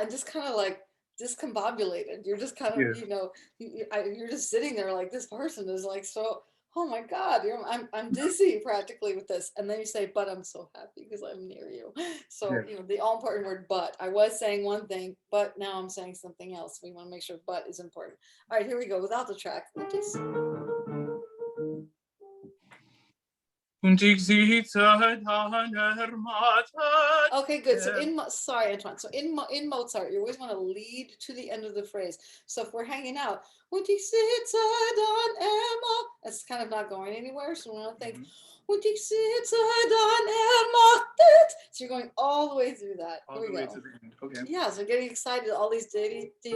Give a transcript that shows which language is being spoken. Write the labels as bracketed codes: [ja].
[en] and just kind of like discombobulated. You're just kind of, you're just sitting there like this person is like, so, oh my God, I'm dizzy practically with this. And then you say, but I'm so happy because I'm near you. So, the all important word, but. I was saying one thing, but now I'm saying something else. We want to make sure but is important. All right, here we go without the track. [de] Und ich sitze dann ermattet. [en] Okay, good. So sorry, Antoine. So in Mozart, you always want to lead to the end of the phrase. So if we're hanging out, [de] und ich sitze dann ermattet, [en] that's kind of not going anywhere. So we want to think, [de] und ich sitze dann ermattet. [en] So you're going all the way through that. All the way to the end. Okay. Yeah, so getting excited, all these diddy.